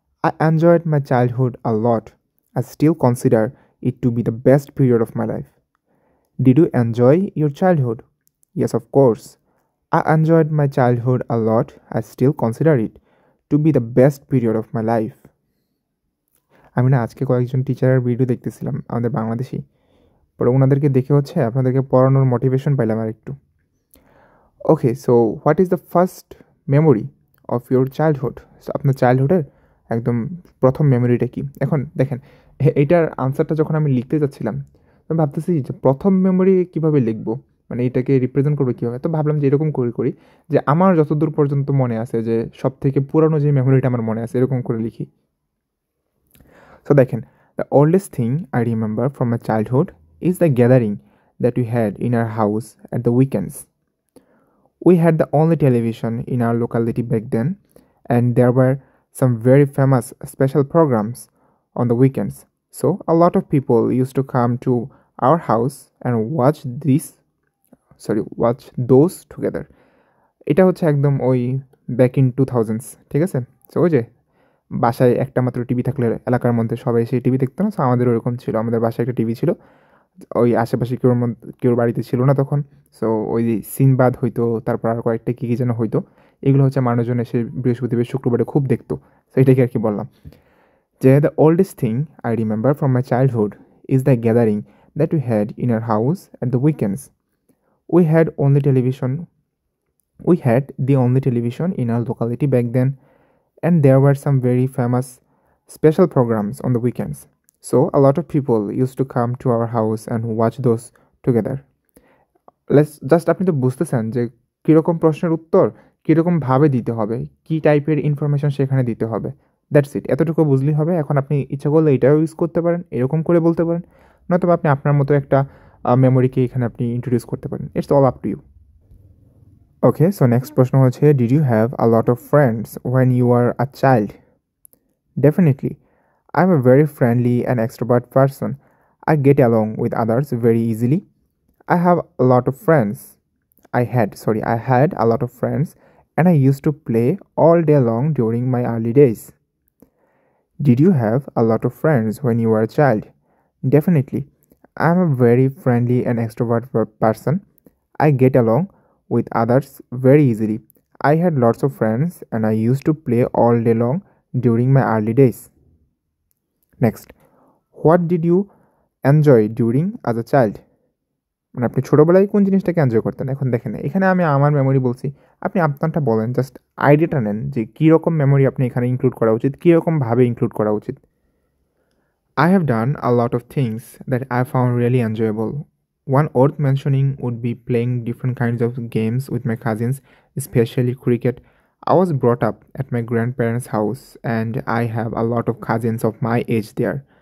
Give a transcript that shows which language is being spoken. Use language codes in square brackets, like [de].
[en] I enjoyed my childhood a lot. I still consider it to be the best period of my life. Did you enjoy your childhood? Yes, of course. I enjoyed my childhood a lot. I still consider it to be the best period of my life. [bn] আমি না আজকে কয়েকজন টিচারের video দেখতেছিলাম আমাদের বাংলাদেশি, পরে ওনাদেরকে দেখে হচ্ছে আপনাদেরকে পড়ানোর মোটিভেশন পাইলাম আর একটু। [en] Okay, so what is the first memory of your childhood? [bn] So আপনার চাইল্ডহুডের একদম প্রথম মেমোরিটা কি? এখন দেখেন এইটার আনসারটা যখন আমি লিখতে যাচ্ছিলাম আমি ভাবতেছি যে প্রথম মেমোরি কীভাবে লিখবো, মানে এটাকে রিপ্রেজেন্ট করবো কীভাবে। তো ভাবলাম যে এরকম করি যে আমার যতদূর পর্যন্ত মনে আছে যে সব থেকে পুরানো যে মেমোরিটা আমার মনে আছে এরকম করে লিখি। [en] So [bn] দেখেন, [en] the oldest thing I remember from my childhood is the gathering that we had in our house at the weekends. We had the only television in our locality back then, and there were some very famous special programs on the weekends. So a lot of people used to come to our house and watch these watch those together. [bn] এটা হচ্ছে একদম ওই back in 2000s, ঠিক আছে? So ওই যে বাসায় একটা মাত্র টিভি থাকলে এলাকার মধ্যে সবাই সেই টিভি দেখতো না, সো আমাদের ওরকম ছিল, আমাদের বাসায় একটা টিভি ছিল, ওই আশেপাশে কেউর বাড়িতে ছিল না তখন। সো ওই সিনবাদ হইতো, তারপর আর কয়েকটা কী কী যেন হইতো, এগুলো হচ্ছে মানুষজন এসে বৃহস্পতিবার শুক্রবারে খুব দেখতো। সো এটাকে আর কি বললাম যে [en] The oldest thing I remember from my childhood is the gathering that we had in our house at the weekends. We had only television We had the only television in our locality back then, and there were some very famous special programs on the weekends. So, a lot of people used to come to our house and watch those together. Let's just [bn] আপনি তো বুঝতেছেন যে কীরকম প্রশ্নের উত্তর কীরকমভাবে দিতে হবে, কী টাইপের ইনফরমেশন সেখানে দিতে হবে। [en] that's it, [bn] এতটুকু বুঝলেই হবে। এখন আপনি ইচ্ছা করলে এটাও ইউজ করতে পারেন, এরকম করে বলতে পারেন, নয়তো আপনি আপনার মতো একটা মেমোরিকে এখানে আপনি ইন্ট্রোডিউস করতে পারেন। [en] It's all up to you. Okay, so next [bn] প্রশ্ন হচ্ছে, [en] did you have a lot of friends when you were a child? Definitely. I'm a very friendly and extrovert person. I get along with others very easily. I have a lot of friends. I had a lot of friends and I used to play all day long during my early days. Did you have a lot of friends when you were a child? Definitely. I'm a very friendly and extrovert person. I get along with others very easily. I had lots of friends and I used to play all day long during my early days. Next, what did you enjoy during as a child? [bn] মানে আপনি ছোটোবেলায় কোন জিনিসটাকে enjoy করতেন? এখন দেখেন, এখানে আমি আমার মেমোরি বলছি, আপনি আপনারটা বলেন, জাস্ট আইডিয়াটা নেন যে কীরকম মেমোরি আপনি এখানে ইনক্লুড করা উচিত, কীরকমভাবে ইনক্লুড করা উচিত। [en] I have done a lot of things that I found really enjoyable. One worth mentioning would be playing different kinds of games with my cousins, especially cricket. I was brought up at my grandparents' house and I have a lot of cousins of my age there.